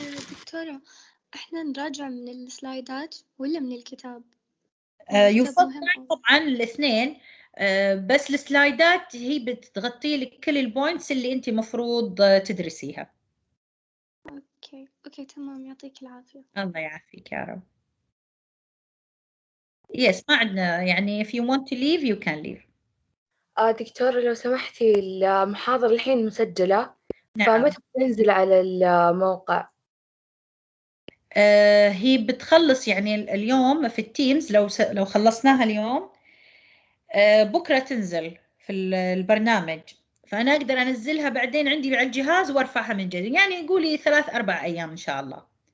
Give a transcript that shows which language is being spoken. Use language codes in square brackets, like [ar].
[ar] دكتورة، احنا نراجع من السلايدات ولا من الكتاب؟ يفضل طبعا الاثنين، بس السلايدات هي بتغطي لك كل البوينتس اللي انت مفروض تدرسيها. اوكي تمام، يعطيك العافية. الله يعافيك يا رب. [en] yes, [ar] ما عندنا يعني [en] if you want to leave you can leave. [ar] دكتورة لو سمحتي، المحاضرة الحين مسجلة. نعم. فمتى تنزل على الموقع؟ هي بتخلص يعني اليوم في التيمز، لو خلصناها اليوم بكرة تنزل في البرنامج، فأنا أقدر أنزلها بعدين عندي على الجهاز وأرفعها من جديد، يعني قولي 3-4 أيام إن شاء الله.